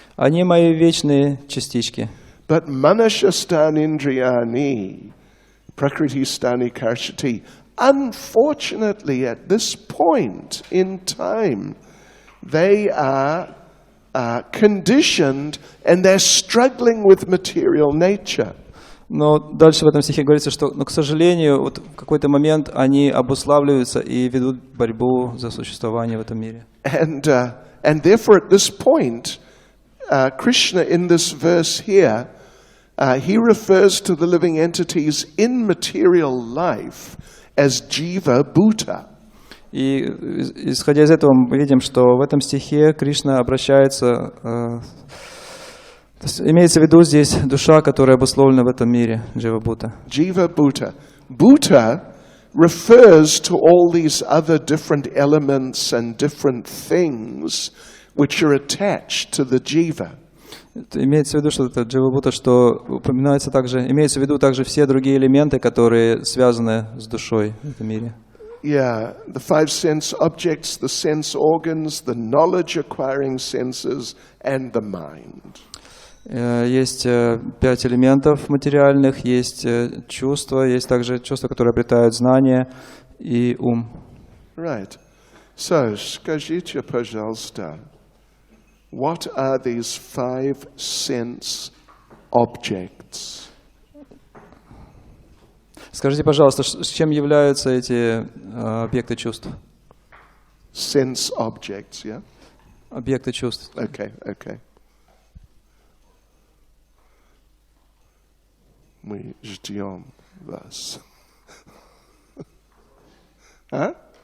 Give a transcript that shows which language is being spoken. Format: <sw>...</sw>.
<ru>Они мои вечные частички.</ru> <en>But</en> <sa>manashasthanindriyani, prakriti-stani karshati,</sa> <en>unfortunately, at this point in time, they are conditioned and they're struggling with material nature.</en> <ru>Но дальше в этом стихе говорится, что, к сожалению, вот в какой-то момент они обуславливаются и ведут борьбу за существование в этом мире.</ru> <en>And therefore, at this point, Krishna in this verse here, he refers to the living entities in material life as jiva bhuta.</en> <ru>И исходя из этого мы видим, что в этом стихе Кришна обращается, то есть имеется в виду здесь душа, которая обусловлена в этом мире, Джива Бхута.</ru> <sa>Jiva bhuta.</sa> <en>Bhuta refers to all these other different elements and different things which are attached to the jiva.</en> <ru>Имеется в виду, что это Джива Бхута, что упоминается также, имеется в виду также все другие элементы, которые связаны с душой в этом мире.</ru> <en>Yeah, the 5 sense objects, the sense organs, the knowledge-acquiring senses, and the mind.</en> <ru>Есть 5 элементов материальных, есть чувства, есть также чувства, которые обретают знания и ум.</ru> <en>Right. So,</en> <ru>скажите, пожалуйста,</ru> <en>what are these 5 sense objects?</en> <ru>Скажите, пожалуйста, с чем являются эти объекты чувств?</ru> <en>Sense objects, yeah?</en> <ru>Объекты чувств.</ru> <en>Okay.</en> <ru>Мы ждем вас. А?</ru>